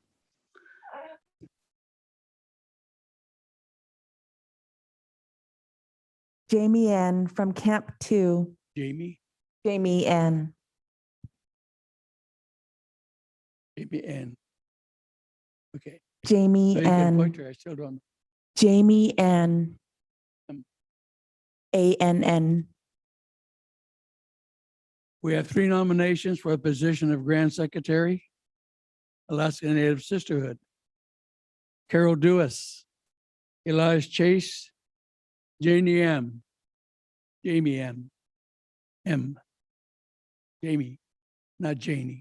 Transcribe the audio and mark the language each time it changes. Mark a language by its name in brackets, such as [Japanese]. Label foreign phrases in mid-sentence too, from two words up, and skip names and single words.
[English] Jamie Ann from Camp 2. Jamie? Jamie Ann. Jamie Ann. Okay. Jamie So you can Ann. point her, I still don't. Jamie Ann. ANN. We have 3 nominations for a position of Grand Secretary, Alaska Native Sisterhood. Carol Dewis, Elias Chase, Jamie M. Jamie M. M. Jamie, not Janie.